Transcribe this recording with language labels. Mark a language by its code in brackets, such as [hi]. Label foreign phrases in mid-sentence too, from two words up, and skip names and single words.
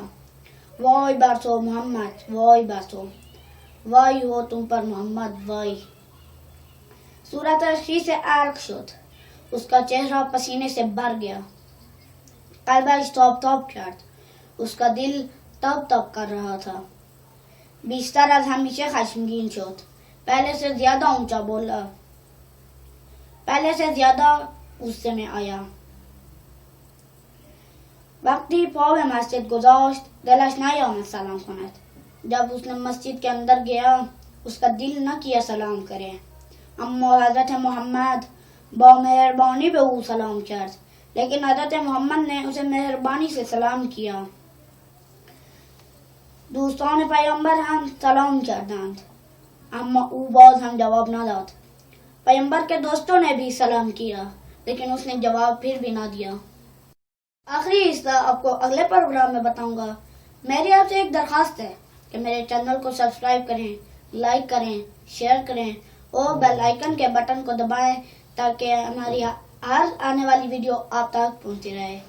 [fa] وای بر تو محمد، وای بر تو، [ur] وای ہو تم پر محمد، وای۔ [fa] صورتش خیس عرق شد، [ur] اس کا چہرہ پسینے سے بھر گیا۔ [fa] قلبش تاب تاب کرد، [ur] اس کا دل تاب تاب کر رہا تھا۔ [fa] بیشتر از ہمیشه خشمگین شد، [ur] پہلے سے زیادہ اونچا بولا، پہلے سے زیادہ غصے میں آیا۔ [fa] وقتی پا به مسجد گذاشت دلش نیامد سلام کند۔ [ur] جب اس نے مسجد کے اندر گیا اس کا دل نہ کیا سلام کرے، [fa] اما حضرت محمد با مہربانی به او سلام کرد، [ur] لیکن حضرت محمد نے اسے مہربانی سے سلام کیا۔ [fa] دوستان پیامبر هم سلام کردند اما او باز هم جواب نداد۔ [ur] پیامبر کے دوستوں نے بھی سلام کیا لیکن اس نے جواب پھر بھی نہ دیا۔ آخری حصہ آپ کو اگلے پروگرام میں بتاؤں گا۔ میری آپ سے ایک درخواست ہے کہ میرے چینل کو سبسکرائب کریں، لائک کریں، شیئر کریں اور بیل آئیکن کے بٹن کو دبائیں تاکہ ہماری ہر آنے والی ویڈیو آپ تک پہنچتی رہے۔